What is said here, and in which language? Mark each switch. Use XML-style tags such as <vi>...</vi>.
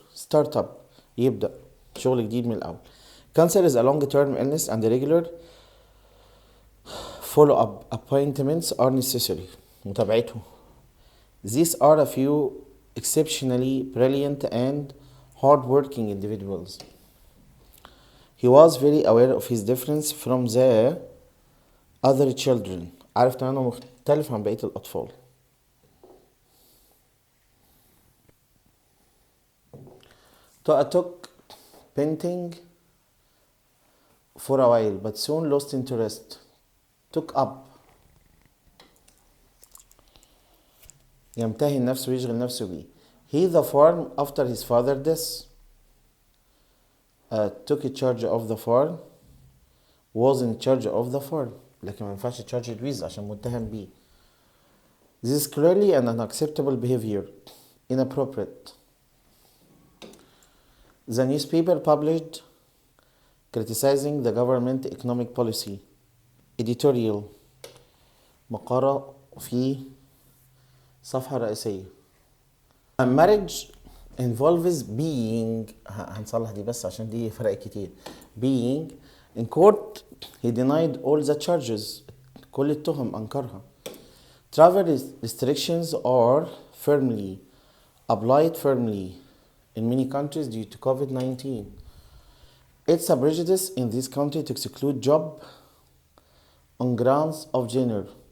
<ar>Startup يبدأ شغل جديد من الأول.</ar> <en>Cancer is a long-term illness and regular follow-up appointments are necessary.</en> <ar>متابعته.</ar> <en>These are a few exceptionally brilliant and hard-working individuals. He was very aware of his difference from the other children.</en> <ar>عارف أنه مختلف عن بقية الأطفال.</ar> <en>Toa took painting for a while but soon lost interest. Took up.</en> <ar>يمتهن نفسه ويشغل نفسه بيه.</ar> <en>He the farm after his father death. Took charge of the farm. Was in charge of the farm.</en> <ar>لكن ما ينفعش</ar> <en>charged with</en> <ar>عشان متهم بيه.</ar> <en>This is clearly an unacceptable behavior. Inappropriate. The newspaper published criticizing the government economic policy. Editorial.</en> <ar>مقالة في صفحة رئيسية.</ar> <en>A marriage involves being</en> <ar>هنصلح دي بس عشان دي فرق كتير.</ar> <en>Being in court he denied all the charges.</en> <ar>كل التهم أنكرها.</ar> <en>Travel restrictions are firmly applied in many countries due to COVID-19. It's a prejudice in this country to exclude job on grounds of gender.</en>